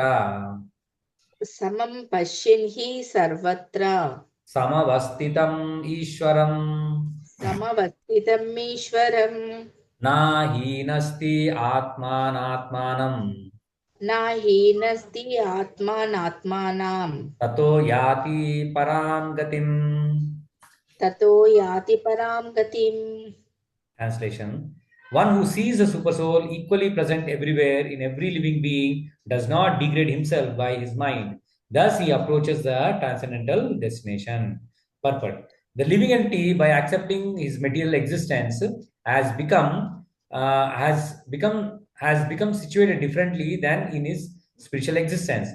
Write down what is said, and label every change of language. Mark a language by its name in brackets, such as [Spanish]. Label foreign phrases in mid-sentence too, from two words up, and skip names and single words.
[Sanskrit] సమం పశ్యన్ హి సర్వత్ర సమవస్థితం ఈశ్వరం సమవస్థితం ఈశ్వరం నాహీనస్తి ఆత్మానాత్మానం నాహీనస్తి ఆత్మానాత్మానం తతో యాతి పరాం గతిం. తతో యాతి పరాం గతిం. [English] Translation: One who sees the super soul equally present everywhere in every living being does not degrade himself by his mind. Thus, he approaches the transcendental destination. Purport: The living entity, by accepting his material existence, has become situated differently than in his spiritual existence.